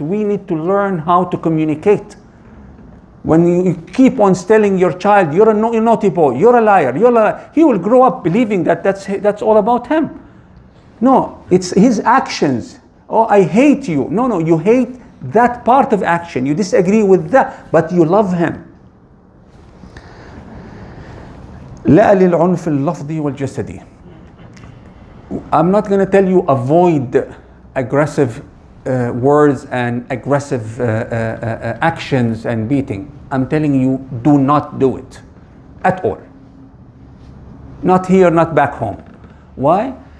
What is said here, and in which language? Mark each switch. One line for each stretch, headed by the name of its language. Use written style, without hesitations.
English: We need to learn how to communicate. When you keep on telling your child, you're a naughty boy, you're a liar, he will grow up believing that that's all about him. No, it's his actions. Oh, I hate you. No, you hate that part of action. You disagree with that, but you love him.
Arabic: لا للعنف اللفظي والجسدي.
English: I'm not going to tell you avoid aggressive words and aggressive actions and beating. I'm telling you, do not do it at all. Not here, not back home. Why?